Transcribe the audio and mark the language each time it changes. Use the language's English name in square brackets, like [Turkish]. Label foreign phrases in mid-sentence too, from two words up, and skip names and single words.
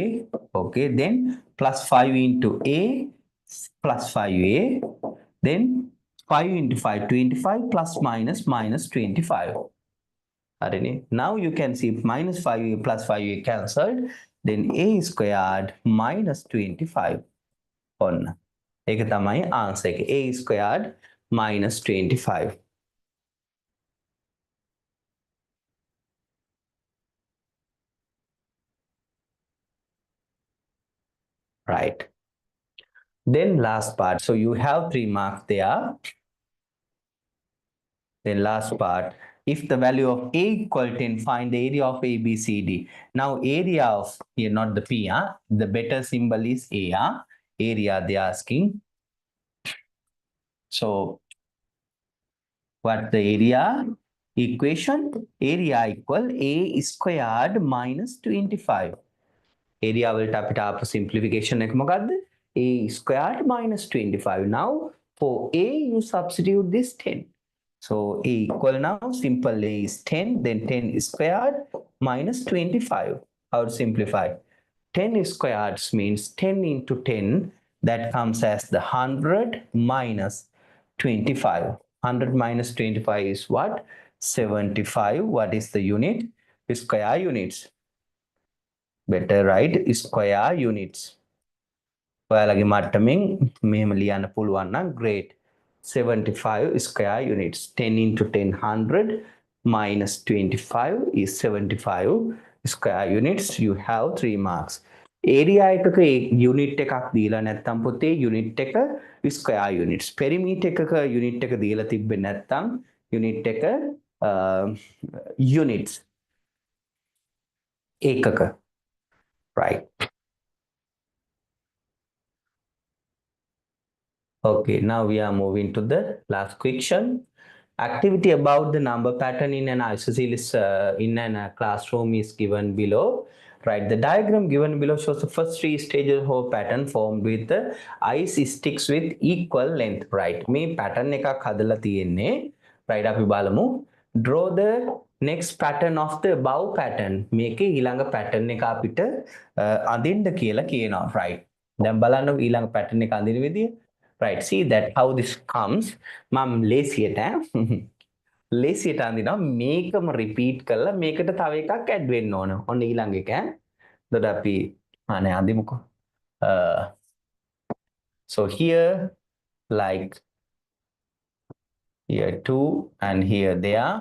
[English] Okay, then plus 5 into a plus 5a. Then 5 into 5, 25 plus minus minus 25. Now you can see minus 5a plus 5a cancelled. Then a squared minus 25. [Sinhala] ඔන්න ඒක තමයි answer එක. [English] A squared minus 25. Right. Then last part. So you have 3 marks there. Then last part. If the value of a equal 10, find the area of A, B, C, D. Now area of, here not the P, the better symbol is A. Area they are asking. So what the area equation? Area equal A squared minus 25. [Sinhala] Area වලට අපිට ආපු simplification එක මොකද්ද? [English] A squared minus 25. Now for A you substitute this 10. So A equal now, simple A is 10, then 10 squared minus 25. How to simplify? 10 squared means 10 into 10, that comes as the 100 minus 25. 100 minus 25 is what? 75. What is the unit? Square units. Better write square units. [Sinhala] ඔයාලගේ මට්ටමින් මෙහෙම ලියන්න පුළුවන් නම් great. [English] 75 square units. 10 into 10, 100 minus 25 is 75 square units. You have 3 marks. [Sinhala] Area එකක unit එකක් දීලා නැත්නම් පුතේ unit එක [English] square units. [Sinhala] Perimeter එකක unit එක දීලා තිබ්බේ නැත්නම් unit එක units ඒකක. [English] Right. Okay, now we are moving to the last question. Activity about the number pattern in an isosceles classroom is given below. Right, the diagram given below shows the first 3 stages of pattern formed with the ice sticks with equal length. Right, [Sinhala] මේ pattern එකක් හදලා තියෙන්නේ. Right, අපි බලමු. [English] Draw the next pattern of the above pattern. [Sinhala] මේකේ ඊළඟ pattern එක අපිට අඳින්න කියලා කියනවා. Right, දැන් බලන්න ඊළඟ pattern එක අඳින විදිය. [English] Right, see that how this comes. [Sinhala] මම ලේසියට ලේසියට අඳිනවා මේකම repeat කරලා මේකට තව එකක් add වෙන්න ඕන. ඔන්න ඊළඟ එක. එතකොට අපි අනේ අඳිමුකෝ. [English] So here like here 2 and here there.